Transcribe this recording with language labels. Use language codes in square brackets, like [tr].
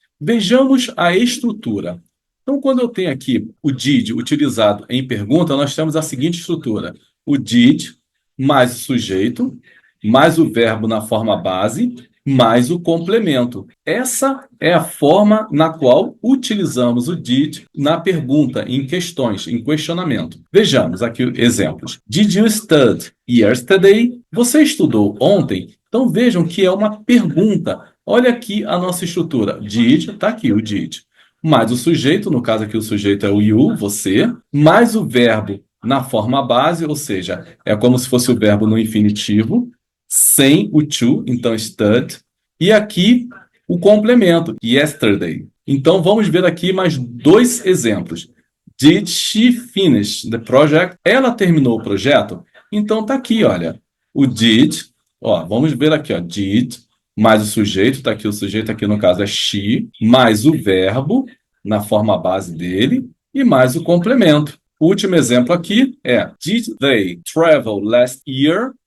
[pt] Vejamos a estrutura. Então, quando eu tenho aqui o did utilizado em pergunta, nós temos a seguinte estrutura: o did mais o sujeito, mais o verbo na forma base, mais o complemento. Essa é a forma na qual utilizamos o did na pergunta, em questões, em questionamento. Vejamos aqui exemplos. [en] Did you study yesterday? [pt] Você estudou ontem? Então vejam que é uma pergunta. Olha aqui a nossa estrutura. Did, está aqui o did. Mais o sujeito, no caso aqui o sujeito é o you, você, mais o verbo na forma base, ou seja, é como se fosse o verbo no infinitivo, sem o to, então stud, e aqui o complemento, yesterday. Então vamos ver aqui mais dois exemplos. [en] Did she finish the project? [pt] Ela terminou o projeto? Então tá aqui, olha, o did, ó, vamos ver aqui, ó, did, mais o sujeito, tá aqui o sujeito, aqui no caso é she, mais o verbo na forma base dele e mais o complemento. O último exemplo aqui é [en] Did they travel last year?